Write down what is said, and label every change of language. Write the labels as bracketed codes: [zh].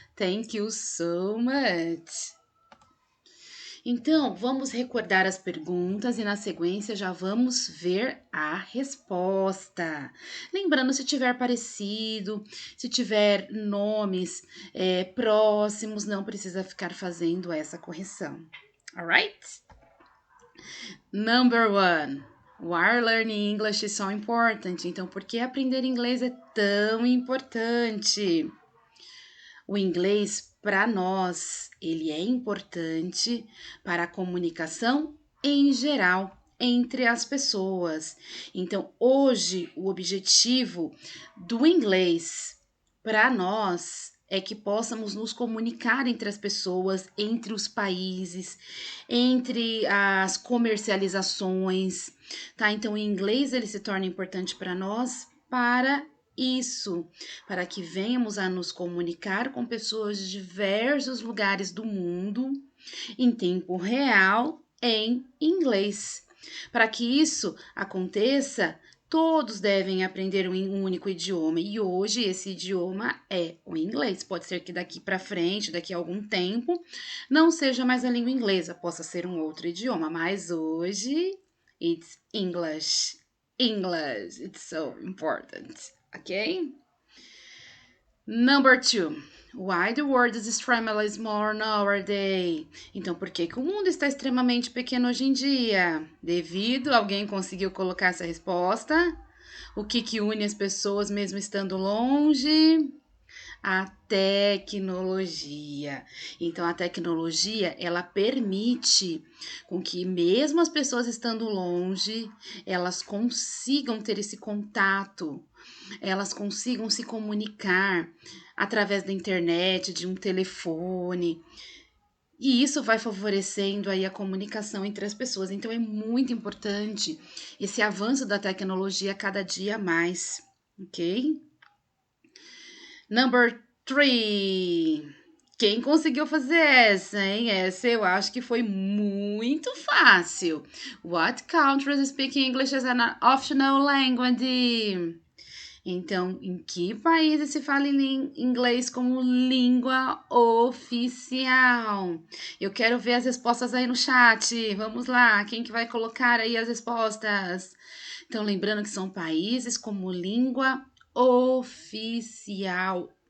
[en] Thank you so much. [pt] Então, vamos recordar as perguntas e na sequência já vamos ver a resposta. Lembrando, se tiver parecido, se tiver nomes próximos, não precisa ficar fazendo essa correção. [en] Alright? Number 1. Why learning English is so important? [pt] Então, por que aprender inglês é tão importante? O inglês, para nós, ele é importante para a comunicação em geral entre as pessoas. Então, hoje, o objetivo do inglês para nós é que possamos nos comunicar entre as pessoas, entre os países, entre as comercializações, tá? Então, o inglês ele se torna importante para nós para isso, para que venhamos a nos comunicar com pessoas de diversos lugares do mundo em tempo real em inglês. Para que isso aconteça, todos devem aprender um único idioma e hoje esse idioma é o inglês. Pode ser que daqui para frente, daqui a algum tempo, não seja mais a língua inglesa, possa ser um outro idioma, mas hoje [en] it's English. English, it's so important. Okay? Number 2. Why the world is extremely small nowadays? [pt] Então, por que o mundo está extremamente pequeno hoje em dia? Devido, alguém conseguiu colocar essa resposta? O que une as pessoas mesmo estando longe? A tecnologia. Então, a tecnologia, ela permite com que mesmo as pessoas estando longe, elas consigam ter esse contato, elas consigam se comunicar através da internet, de um telefone. E isso vai favorecendo aí a comunicação entre as pessoas. Então, é muito importante esse avanço da tecnologia cada dia mais. ok? [en] Number 3. [pt] Quem conseguiu fazer essa, hein? Essa eu acho que foi muito fácil. [en] What countries speak English as an optional language? [pt] Então, em que países se fala inglês como língua oficial? Eu quero ver as respostas aí no chat. Vamos lá, quem que vai colocar aí as respostas? Então, lembrando que são países como língua oficial.